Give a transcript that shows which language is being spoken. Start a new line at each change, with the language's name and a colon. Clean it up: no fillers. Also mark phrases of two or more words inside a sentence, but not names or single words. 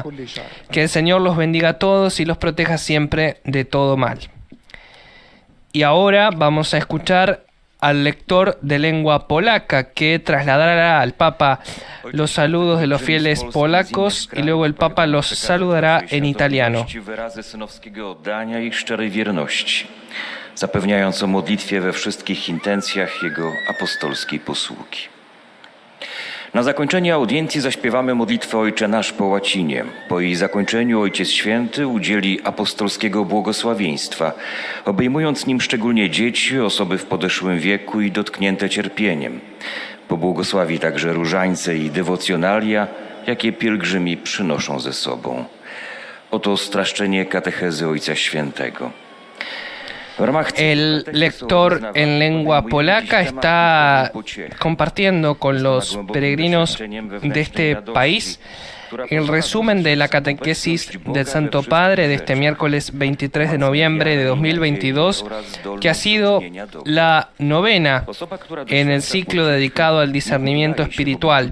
Spanish: Que el Señor los bendiga a todos y los proteja siempre de todo mal. Y ahora vamos a escuchar al lector de lengua polaca que trasladará al Papa los saludos de los fieles polacos y luego el Papa los saludará en italiano.
Polish: Zapewniając o modlitwie we wszystkich intencjach Jego apostolskiej posługi. Na zakończenie audiencji zaśpiewamy modlitwę Ojcze Nasz po łacinie. Po jej zakończeniu Ojciec Święty udzieli apostolskiego błogosławieństwa, obejmując nim szczególnie dzieci, osoby w podeszłym wieku i dotknięte cierpieniem. Pobłogosławi także różańce i dewocjonalia, jakie pielgrzymi przynoszą ze sobą. Oto streszczenie katechezy Ojca Świętego.
Spanish: El lector en lengua polaca está compartiendo con los peregrinos de este país el resumen de la catequesis del Santo Padre de este miércoles 23 de noviembre de 2022, que ha sido la novena en el ciclo dedicado al discernimiento espiritual.